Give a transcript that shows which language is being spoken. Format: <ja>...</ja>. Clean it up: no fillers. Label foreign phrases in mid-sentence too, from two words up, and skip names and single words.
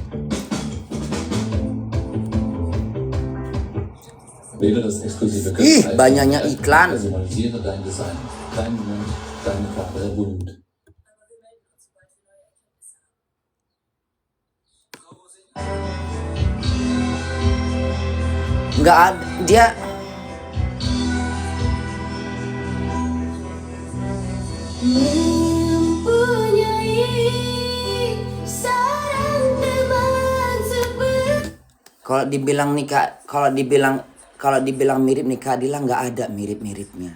<de>Wähle das exklusive Ih, Götz-Icon,</de> <id>banyaknya iklan.</id> <de>Personalisiere dein Design, deinen Mund, deine Farbe bunt.</de> <id>Nggak ada dia. Kalau dibilang mirip Nika Ardila nggak ada mirip-miripnya.</id>